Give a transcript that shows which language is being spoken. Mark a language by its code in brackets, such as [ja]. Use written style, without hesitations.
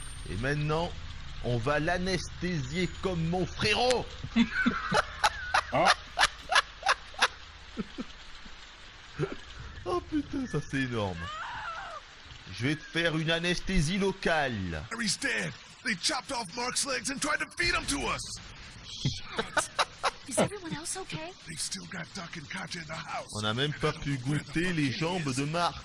[fr] Et maintenant, on va l'anesthésier comme mon frérot! Oh, Oh putain, ça c'est énorme. Je vais te faire une anesthésie locale. [en] Harry's dead. They chopped off Mark's legs and tried to feed him to us. Is everyone else okay? They've still got Duck and Katja in the house. [fr] On n'a même pas pu goûter les jambes de Marc.